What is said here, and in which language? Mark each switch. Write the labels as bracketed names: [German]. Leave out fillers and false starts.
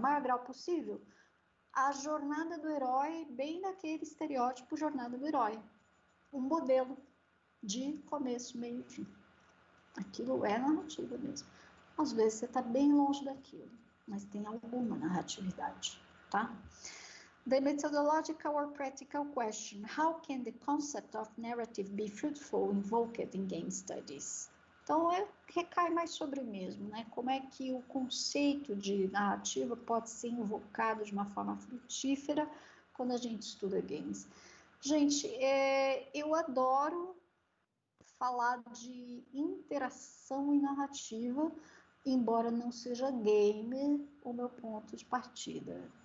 [Portuguese] Maior grau possível. A jornada do herói, bem naquele estereótipo jornada do herói. Um modelo de começo, meio e fim. Aquilo é narrativa mesmo. Às vezes você está bem longe daquilo, mas tem alguma narratividade, tá? [English] The methodological or practical question: how can the concept of narrative be fruitful invoked in game studies? [Portuguese] Então, recai mais sobre o mesmo, né? Como é que o conceito de narrativa pode ser invocado de uma forma frutífera quando a gente estuda games? Gente, eu adoro falar de interação e narrativa, embora não seja game o meu ponto de partida.